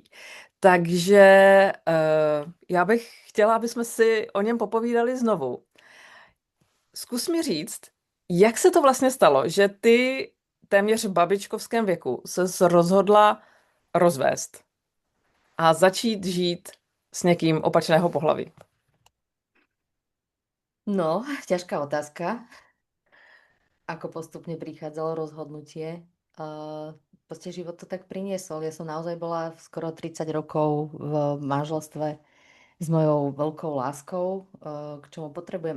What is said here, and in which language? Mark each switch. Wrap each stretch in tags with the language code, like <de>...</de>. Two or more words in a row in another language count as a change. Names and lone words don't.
<cs>Takže já bych chtěla, aby jsme si o něm popovídali znovu. Zkus mi říct, jak se to vlastně stalo, že ty téměř v babičkovském věku se rozhodla rozvést a začít žít s někým opačného pohlaví.</cs> <sk>No, ťažká otázka. Ako postupne prichádzalo rozhodnutie. Proste život to tak priniesol. Ja som naozaj bola skoro 30 rokov v manželstve s mojou veľkou láskou, k čomu potrebujem.</sk>